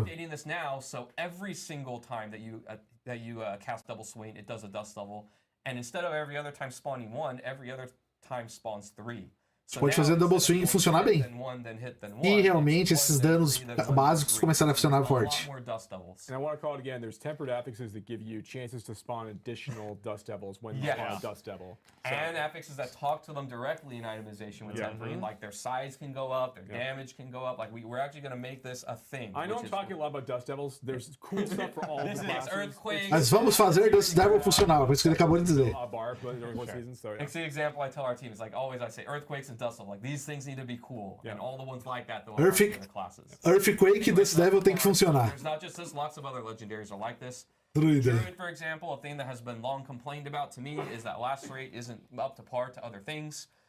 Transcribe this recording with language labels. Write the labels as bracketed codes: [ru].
[en] We're updating this now, so every single time that you cast Double Swing, it does a Dust Devil. And instead of every other time spawning 1, every other time spawns 3. [pt] Você pode fazer Double Swing funcionar bem. E realmente esses danos básicos começaram a funcionar forte. [en] And I want to call it again, there's tempered affixes that give you chances to spawn additional Dust Devils when you spawn a Dust Devil. So. And affixes that talk to them directly in itemization with tempering, like their size can go up, their damage can go up. Like we're actually going to make this a thing. I know I'm talking a lot about Dust Devils. There's cool stuff for all the classes. Earthquakes. [pt] Mas vamos fazer Dust Devil funcionar, por isso que ele acabou de dizer. [en] It's the example I tell our team. It's like always I say Earthquakes and Dust Devil. Like these things need to be cool, and all the ones like that though are in the classes. [pt] Earthquake e Dust Devil tem que funcionar. [en] There's not just this, lots of other legendaries are like this. Druid, for example, a thing that has been long complained about to me is that lacerate isn't up to par to other things.